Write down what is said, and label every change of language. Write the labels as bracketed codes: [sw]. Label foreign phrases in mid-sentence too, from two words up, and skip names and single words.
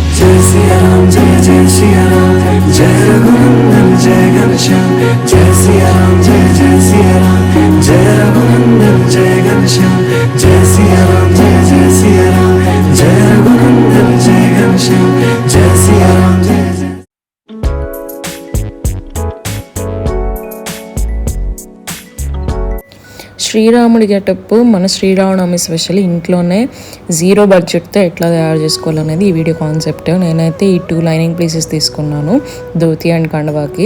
[hi] जय सिया राम जय जय सिया राम, जय रघुनंदन जय घनश्याम, जय सिया राम जय सिया राम, जय रघुनंदन जय घनश्याम, जय सिया राम जय सिया राम, जय रघुनंदन जय घनश्याम, जय सिया राम जय [te] శ్రీరాముడి గెటప్ మన శ్రీరామనవమి స్పెషల్ ఇంట్లోనే [en] zero budget [te] ఎట్లా తయారు చేసుకోవాలనేది ఈ [en] video concept. [te] నేనైతే ఈ 2 [en] lining pieces [te] తీసుకున్నాను, ధోతి అండ్ కండవాకి.